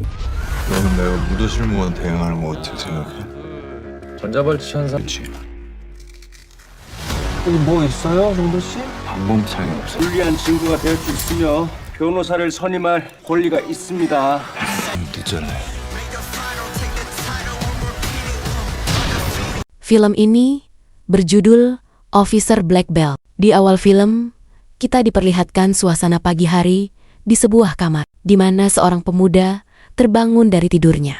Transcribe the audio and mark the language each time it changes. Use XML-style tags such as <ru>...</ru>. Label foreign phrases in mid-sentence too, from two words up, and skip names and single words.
<ko>너는 내가 무도실무원 대행하는 거 어떻게 생각해? 전자발찌 현상. 그렇지. 여기 뭐 있어요, 정도 씨? 방범창이 없어. 불리한 증거가 될 수 있으며 변호사를 선임할 권리가 있습니다. 늦잖아요.</ko> <id>Film ini berjudul Officer Black Belt. Di awal film, kita diperlihatkan suasana pagi hari di sebuah kamar, di mana seorang pemuda terbangun dari tidurnya.</id>